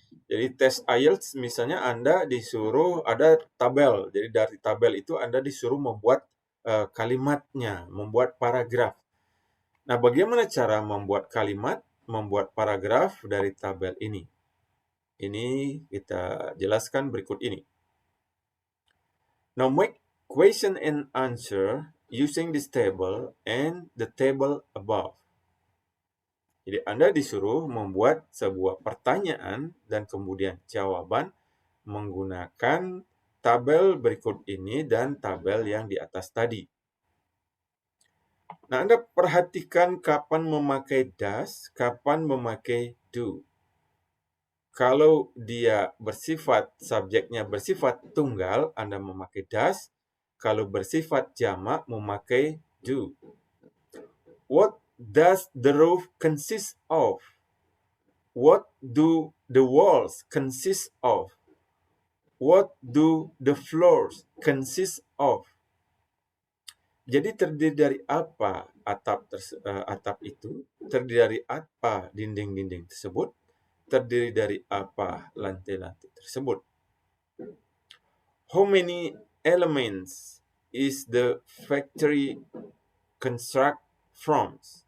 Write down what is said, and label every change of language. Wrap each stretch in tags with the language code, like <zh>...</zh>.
<id>Jadi tes IELTS misalnya Anda disuruh ada tabel. Jadi dari tabel itu Anda disuruh membuat kalimatnya, membuat paragraf. Nah, bagaimana cara membuat kalimat, membuat paragraf dari tabel ini? Ini kita jelaskan berikut ini.</id> <en>Now make question and answer using this table and the table above.</en> <id>Jadi Anda disuruh membuat sebuah pertanyaan dan kemudian jawaban menggunakan tabel berikut ini dan tabel yang di atas tadi. Nah, Anda perhatikan kapan memakai does, kapan memakai do. Kalau dia bersifat, subjeknya bersifat tunggal, Anda memakai does. Kalau bersifat jamak, memakai do.</id> <en>What does the roof consist of? What do the walls consist of? What do the floors consist of?</en> <id>Jadi terdiri dari apa atap itu? Terdiri dari apa dinding-dinding tersebut? Terdiri dari apa lantai-lantai tersebut?</id> <en>How many elements is the factory construct from?</en>